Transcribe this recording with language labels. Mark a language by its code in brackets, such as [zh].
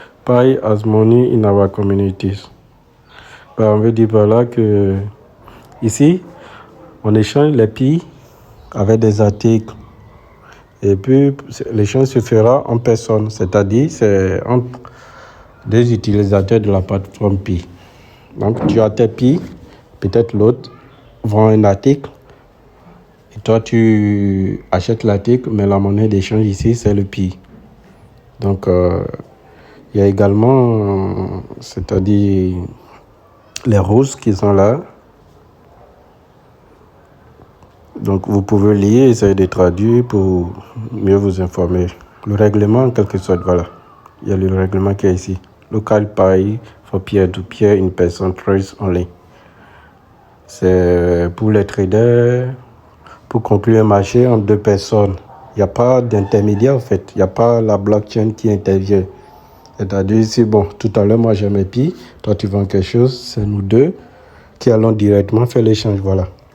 [en] Pi as money in our communities. [fr] On veut dire par là que ici, on échange les Pi avec des articles. Et puis, l'échange se fera en personne, c'est-à-dire c'est entre des utilisateurs de la plateforme Pi. Donc, tu as tes Pi, peut-être l'autre vend un article, et toi, tu achètes l'article, mais la monnaie d'échange ici, c'est le Pi. Donc, il y a également, c'est-à-dire les roses qui sont là. Donc, vous pouvez lire, essayer de traduire pour mieux vous informer. Le règlement, en quelque sorte, voilà. Il y a le règlement qui est ici. [en] LocalPy for peer-to-peer in person trades only. [fr] C'est pour les traders, pour conclure un marché entre deux personnes. Il n'y a pas d'intermédiaire, en fait. Il n'y a pas la blockchain qui intervient. C'est-à-dire, si bon, tout à l'heure, moi j'ai mes Pi, toi tu vends quelque chose, c'est nous deux qui allons directement faire l'échange, voilà.